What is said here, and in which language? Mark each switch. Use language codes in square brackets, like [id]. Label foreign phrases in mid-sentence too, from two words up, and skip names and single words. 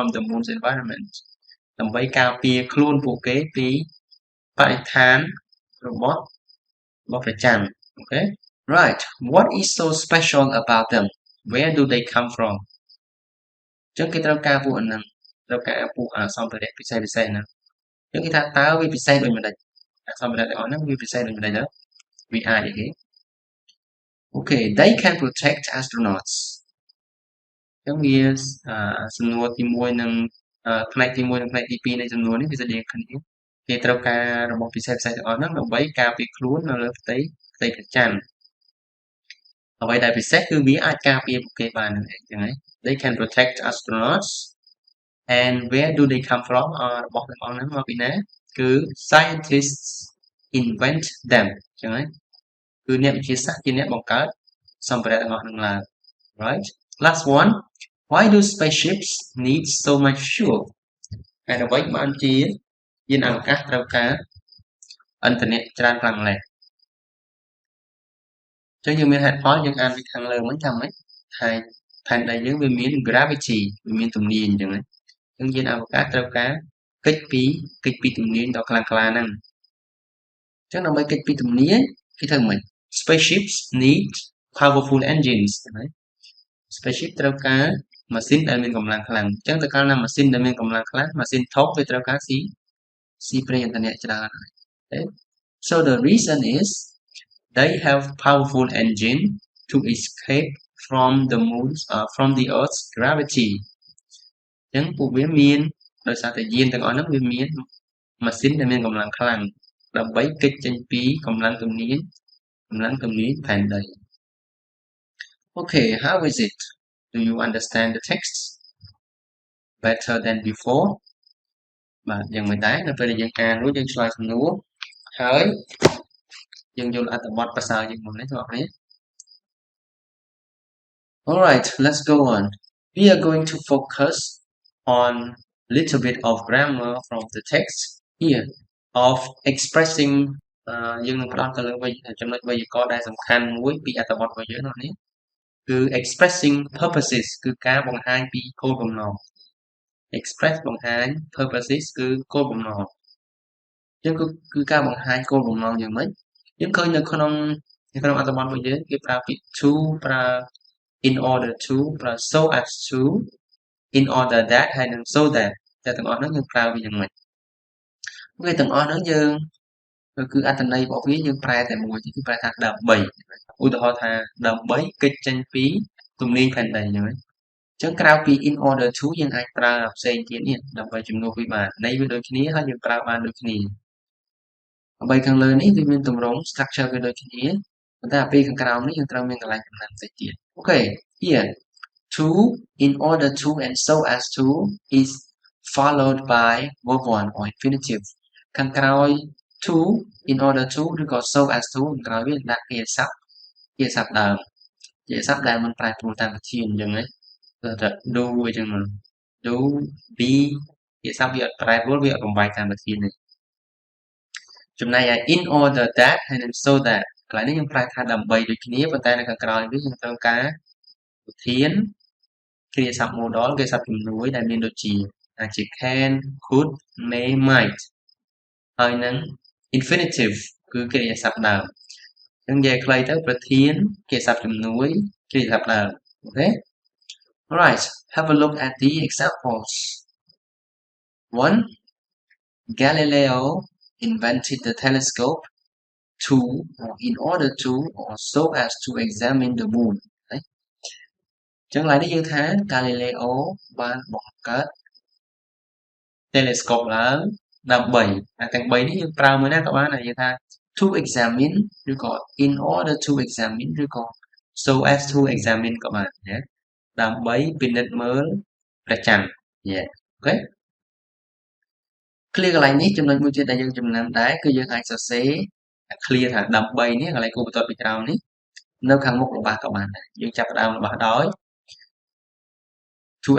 [en] the moon's environment [km] ដើម្បីការពារខ្លួនពួកគេពីបរិស្ថានរបស់ព្រះច័ន្ទ [en] Okay right what is so special about them where do they come from [km] ចឹងគេត្រូវការពួកអាហ្នឹងត្រូវការពួកសម្ភារៈពិសេសហ្នឹងចឹងគេថាតើវាពិសេសដូចម្ដេចសម្ភារៈទាំងអស់ហ្នឹងវាពិសេសដូចម្ដេចទៅវាអាចអីគេ [en] Okay they can protect astronauts [km] ចឹងវាសំណួរទី1និងផ្នែកទី1និងផ្នែកទី2នៃសំណួរនេះវាស្តីគ្នាគេត្រូវការរបស់ពិសេស ទាំងអស់ហ្នឹងដើម្បីការពារខ្លួននៅលើផ្ទៃព្រះច័ន្ទអ្វីដែលពិសេសគឺវាអាចការពារ ពួកគេបានហ្នឹងឯងចឹងហើយ [en] they can protect astronauts and where do they come from [km] របស់ទាំងអស់ហ្នឹងមកពីណាគឺ [en] scientists invent them [km] ចឹងហើយគឺអ្នកវិទ្យាសាស្ត្រជាអ្នកបង្កើតសម្ភារៈទាំងអស់ហ្នឹងឡើង [en] right last one why do spaceships need so much fuel [km] ហើយអ្វីបានជាយានអវកាសត្រូវការឥន្ធនៈច្រើនខ្លាំងម្ល៉េះ ចឹងយើងមានហេតុផលយើងអានពីខាងលើហ្នឹងចាំមិនហើយផែនដីយើងវាមាន gravity វាមានទំនាញចឹងណាចឹងយាន អវកាសត្រូវការកិច្ចពីទំនាញដ៏ខ្លាំងក្លាហ្នឹងចឹងដើម្បីកិច្ចពីទំនាញគេធ្វើម៉េច [en] spaceships need powerful engines [km] ចឹងណា spaceship ត្រូវការម៉ាស៊ីនដែលមានកម្លាំងខ្លាំងចឹងទៅកាលណាម៉ាស៊ីនដែលមានកម្លាំងខ្លាំងម៉ាស៊ីនធំវាត្រូវការស៊ីប្រេងឥន្ធនៈច្រើន So [en] the reason is they have powerful engine to escape from the from the Earth's gravity [km] អញ្ចឹងពួកវាមានដោយសារតែយានទាំងអស់ហ្នឹងវាមានម៉ាស៊ីនដែលមានកម្លាំងខ្លាំងដើម្បីគេចចេញពីកម្លាំងទំនាញផែនដី [en] Okay, how is it? Do you understand the text better than before? [km] បាទយ៉ាងមិនដែរនៅពេលដែលយើងអានរួចយើងឆ្លើយសំណួរហើយយើងយល់អត្ថបទប្រសើរជាងមុននេះបងប្អូន [en] Alright, let's go on. We are going to focus on little bit of grammar from the text here of expressing [km] យើងនឹងផ្ដោត ទៅលើចំណុចវេយ្យាករណ៍ដែលសំខាន់មួយពីអត្ថបទរបស់យើងនេះគឺ [en] expressing purposes [km] គឺការបង្ហាញពីគោលបំណង express បង្ហាញ purposes គឺគោលបំណងយើងគឺការបង្ហាញគោលបំណងយ៉ាងម៉េចយើងឃើញនៅក្នុងអត្ថបទរបស់យើងគេប្រើពាក្យ to ប្រើ [en] in order to [km] ប្រើ [en] so as to in order that [km] ហើយនិង [en] so that [km] តែទាំងអស់ហ្នឹងយើងប្រើវាយ៉ាងម៉េចវាទាំងអស់ហ្នឹងយើងគឺអត្ថន័យរបស់វាយើងប្រែតែមួយគឺប្រែថាដើម្បីឧទាហរណ៍ថាដើម្បីគេចចេញពីទំនាញផែនដីអញ្ចឹងចឹងក្រៅពី [en] in order to [km] យើងអាចប្រើផ្សេងទៀត នេះដើម្បីជំនួសវាបានន័យវាដូចគ្នាហើយយើងប្រើបានដូចគ្នាអ្វីខាងលើនេះវាមានទម្រង់ structure វាដូចគ្នាប៉ុន្តែពេលខាងក្រោមនេះយើងត្រូវមានកន្លែងកំណត់ផ្សេងទៀតអូខេ [en] here to in order to and so as to is followed by verb 1 or infinitive ខាងក្រោយ to in order to ឬក៏ so as to [km] ខាងក្រោយវាដាក់ពាក្យស័ព្ទដើមពា ក្យស័ព្ទដែលមិនប្រែប្រួលតាមវិធានអញ្ចឹងណាគឺថា do អញ្ចឹង [en] do be [km] ពាក្យស័ព្ទវាអត់ប្រែប្រួលវាអត់បំបែក តាមវិធានទេចំណែកឯ [en] in order that [km] ហើយនិង [en] so that [km] កន្លែងនេះយើងប្រែថាដើម្បីដូចគ្នាប៉ុន្តែនៅខាងក្រោយវាយើងត្រូវការវិធានគ្រាស័ព្ទ modal គ្រាស័ព្ទជំនួយដែលមានដូចជាអាចជា [en] can could may might [km] ហើយនឹង infinitive គឺគ្រាស័ព្ទដើមអញ្ចឹងនិយាយខ្លីទៅប្រធានគ្រាស័ព្ទជំនួយគ្រាស័ព្ទដើមអូខេ [en] Alright, have a look at the examples. [km] 1. [en] Galileo invented the telescope to or in order to or so as to examine the moon [km] ចឹងឡើយនេះយើងថា Galileo បានបង្កើត telescope ឡើងដើម្បីទាំង3នេះយើងប្រើមួយណាក៏បានដែរយើងថា [en] to examine [km] ឬក៏ [en] in order to examine [km] ឬក៏ [en] so as to examine [km] ក៏បានណាដើម្បីពិនិត្យមើលព្រះច័ន្ទអូខេ clear កន្លែងនេះចំណុចមួយទៀតដែលយើងចំណាំដែរគឺយើងអាចសរសេរ clear ថាដើម្បីនេះកន្លែងគូបន្ទាត់ពីក្រោមនេះនៅខាងមុខរបស់ក៏បានដែរយើងចាប់ផ្ដើមរបស់ដោយ to